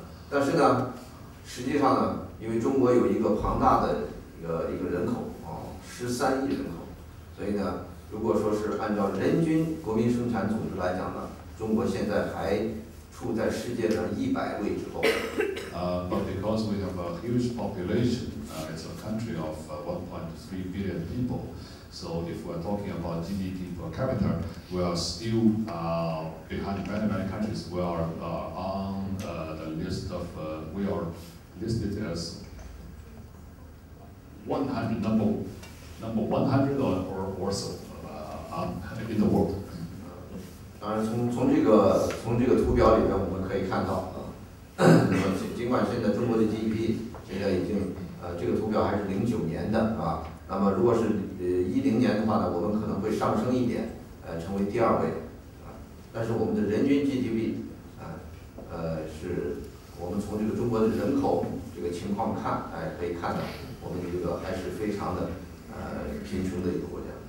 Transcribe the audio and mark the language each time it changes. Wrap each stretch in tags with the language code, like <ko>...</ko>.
<zh>但是呢，实际上呢，因为中国有一个庞大的一个人口13亿人口，所以呢，如果说是按照人均国民生产总值来讲呢，中国现在还处在世界上100位之后。</zh> <en>But because we have a huge population, it's a country of 1.3 billion people. So if we're talking about GDP per capita, we are still behind many countries. We are on the list of, we are listed as 100 number 100 or so in the world.</en> <zh>当然，从这个图表里面我们可以看到那么尽管现在中国的 GDP 现在已经这个图表还是09年的那么如果是10年的话呢，我们可能会上升一点，成为第2位但是我们的人均 GDP 是我们从这个中国的人口这个情况看，可以看到我们这个还是非常的贫穷的一个国家。</zh>